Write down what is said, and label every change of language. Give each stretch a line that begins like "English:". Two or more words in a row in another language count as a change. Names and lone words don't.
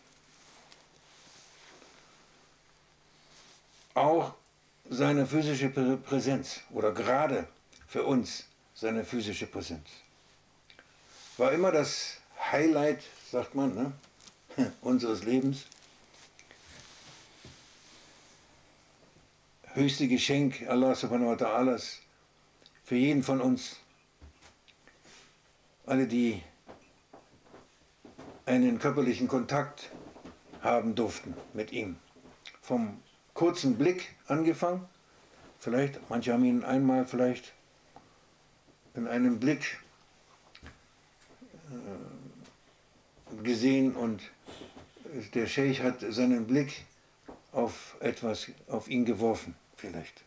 German: Auch seine physische Präsenz, oder gerade für uns seine physische Präsenz, war immer das Highlight, sagt man, ne, unseres Lebens. Höchste Geschenk
Arabic: الله سبحانه وتعالى
German: für jeden von uns. Alle, die einen körperlichen Kontakt haben durften mit ihm. Vom kurzen Blick angefangen, vielleicht, manche haben ihn einmal vielleicht in einem Blick gesehen und der Sheikh hat seinen Blick auf etwas, auf ihn geworfen, vielleicht.